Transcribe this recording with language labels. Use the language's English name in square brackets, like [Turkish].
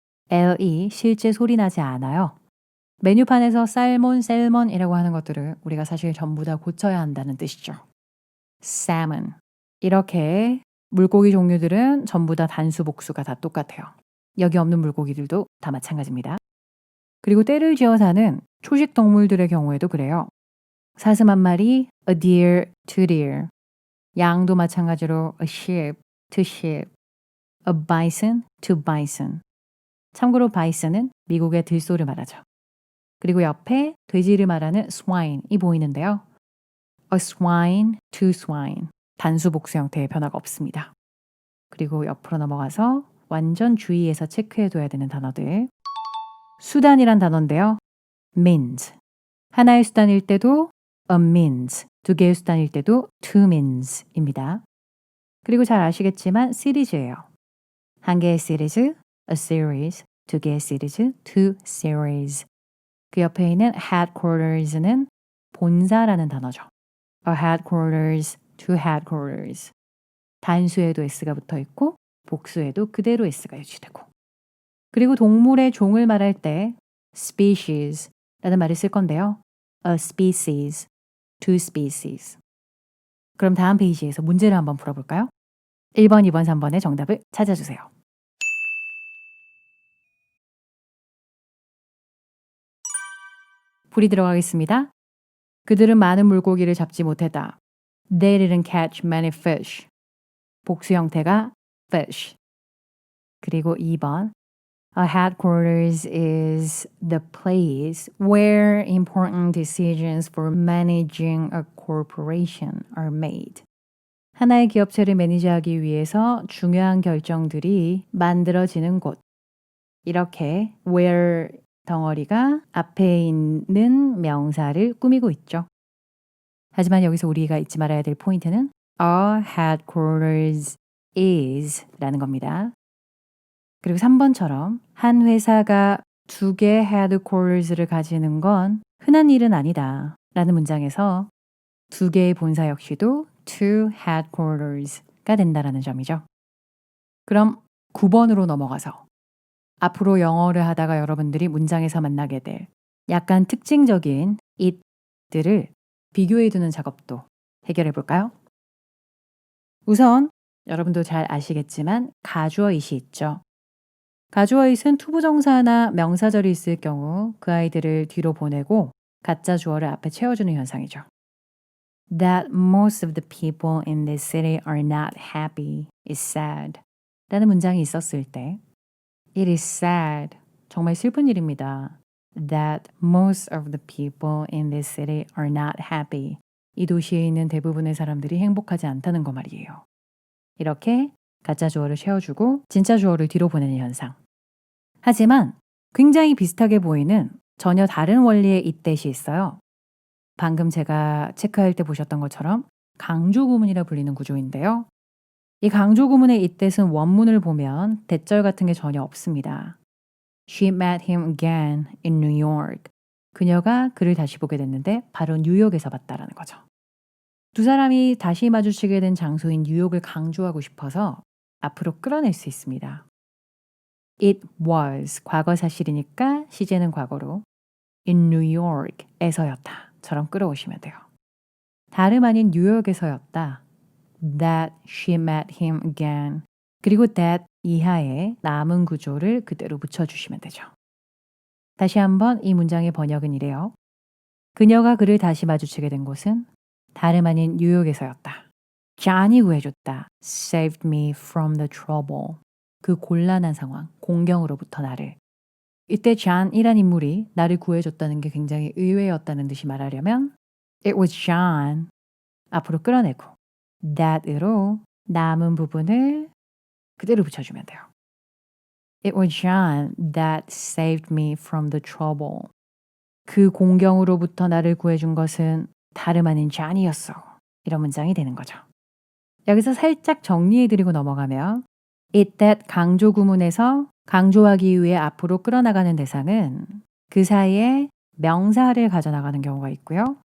[Korean] L이 실제 소리 나지 않아요. 메뉴판에서 살몬, 셀먼이라고 하는 것들을 우리가 사실 전부 다 고쳐야 한다는 뜻이죠. [English] salmon. [Korean] 이렇게 물고기 종류들은 전부 다 단수, 복수가 다 똑같아요. 여기 없는 물고기들도 다 마찬가지입니다. 그리고 때를 지어 사는 초식 동물들의 경우에도 그래요. 사슴 한 마리, [English] a deer, two deer. [Korean] 양도 마찬가지로 [English] a sheep, two sheep. a bison, two bison. [Korean] 참고로 bison은 미국의 들소를 말하죠. 그리고 옆에 돼지를 말하는 swine이 보이는데요. [English] a swine, two swine. [Korean] 단수 복수 형태의 변화가 없습니다. 그리고 옆으로 넘어가서 완전 주의해서 체크해둬야 되는 단어들. 수단이란 단어인데요. means. 하나의 수단일 때도 a means, 두 개의 수단일 때도 two means입니다. 그리고 잘 아시겠지만 시리즈예요. 한 개의 시리즈, a series, 두 개의 시리즈, two series. 그 옆에 있는 headquarters는 본사라는 단어죠. [English] a headquarters, two headquarters. [Korean] 단수에도 s가 붙어 있고 복수에도 그대로 s가 유지되고. 그리고 동물의 종을 말할 때 species라는 말을 쓸 건데요. a species, two species. 그럼 다음 페이지에서 문제를 한번 풀어볼까요? 1번, 2번, 3번의 정답을 찾아주세요. 풀이 들어가겠습니다. 그들은 많은 물고기를 잡지 못했다. [English] They didn't catch many fish. [Korean] 복수 형태가 fish. 그리고 2번. [English] A headquarters is the place where important decisions for managing a corporation are made. [Korean] 하나의 기업체를 매니저하기 위해서 중요한 결정들이 만들어지는 곳. 이렇게 where 덩어리가 앞에 있는 명사를 꾸미고 있죠. 하지만 여기서 우리가 잊지 말아야 될 포인트는 a headquarters is 라는 겁니다. 그리고 3번처럼 한 회사가 2개의 headquarters를 가지는 건 흔한 일은 아니다 라는 문장에서 2개의 본사 역시도 two headquarters가 된다라는 점이죠. 그럼 9번으로 넘어가서 앞으로 영어를 하다가 여러분들이 문장에서 만나게 될 약간 특징적인 it들을 비교해두는 작업도 해결해 볼까요? 우선 여러분도 잘 아시겠지만 가주어 it이 있죠. 가주어 it은 투부정사나 명사절이 있을 경우 그 아이들을 뒤로 보내고 가짜 주어를 앞에 채워주는 현상이죠. [English] That most of the people in this city are not happy is sad [Korean] 라는 문장이 있었을 때 [English] It is sad. [Korean] 정말 슬픈 일입니다. [English] That most of the people in this city are not happy. [Korean] 이 도시에 있는 대부분의 사람들이 행복하지 않다는 거 말이에요. 이렇게 가짜 주어를 채워주고 진짜 주어를 뒤로 보내는 현상. 하지만 굉장히 비슷하게 보이는 전혀 다른 원리의 itdat이 있어요. 방금 제가 체크할 때 보셨던 것처럼 강조 구문이라 불리는 구조인데요. 이 강조 구문의 itdat은 원문을 보면 대절 같은 게 전혀 없습니다. [English] She met him again in New York. [Korean] 그녀가 그를 다시 보게 됐는데 바로 뉴욕에서 봤다라는 거죠. 두 사람이 다시 마주치게 된 장소인 뉴욕을 강조하고 싶어서 앞으로 끌어낼 수 있습니다. It was 과거 사실이니까 시제는 과거로 in New York에서였다처럼 끌어오시면 돼요. 다름 아닌 뉴욕에서였다. [English] That she met him again. [Korean] 그리고 that 이하의 남은 구조를 그대로 붙여주시면 되죠. 다시 한번 이 문장의 번역은 이래요. 그녀가 그를 다시 마주치게 된 곳은 다름 아닌 뉴욕에서였다. John이 구해줬다. [English] Saved me from the trouble. [Korean] 그 곤란한 상황, 공경으로부터 나를. 이때 John이란 인물이 나를 구해줬다는 게 굉장히 의외였다는 듯이 말하려면 [English] It was John. [Korean] 앞으로 끌어내고 that으로 남은 부분을 그대로 붙여주면 돼요. [English] It was John that saved me from the trouble. [Korean] 그 공경으로부터 나를 구해준 것은 다름 아닌 John이었어. 이런 문장이 되는 거죠. 여기서 살짝 정리해드리고 넘어가면 it that 강조 구문에서 강조하기 위해 앞으로 끌어나가는 대상은 그 사이에 명사를 가져나가는 경우가 있고요.